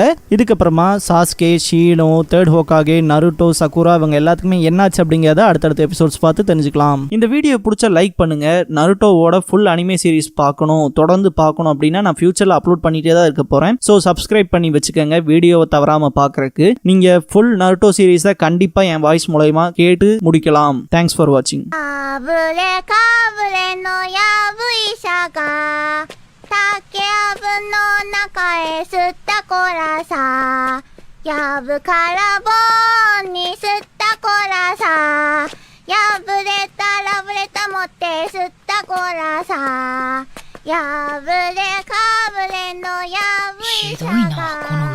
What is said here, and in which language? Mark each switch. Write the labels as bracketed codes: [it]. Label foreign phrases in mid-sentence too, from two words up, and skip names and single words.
[ta] இதுக்கப்புறமா சாஸ்கே, ஷீனோ, தேர்ட் ஹோகாகே, நருட்டோ, சகுரா இவங்க எல்லாத்துக்குமே என்னாச்சு அப்படிங்கிறத அடுத்தடுத்த எபிசோட்ஸ் பார்த்து தெரிஞ்சுக்கலாம். இந்த வீடியோ பிடிச்ச லைக் பண்ணுங்க. நருட்டோவோட [en] full anime series [ta] பார்க்கணும், தொடர்ந்து பார்க்கணும் அப்படின்னா நான் ஃபியூச்சரில் அப்லோட் பண்ணிட்டே தான் இருக்க போகிறேன். [en] So subscribe [ta] பண்ணி வச்சுக்கோங்க வீடியோவை தவறாமல் பார்க்குறக்கு. நீங்கள் ஃபுல் நருட்டோ சீரீஸை கண்டிப்பாக என் வாய்ஸ் மூலமா கேட்டு முடிக்கலாம். [en] Thanks for watching. [ja] 竹やぶの中へ吸ったコラさ、やぶから棒に吸ったコラさ、やぶれたラブレタ持って吸ったコラさ、やぶれかぶれのやぶいさが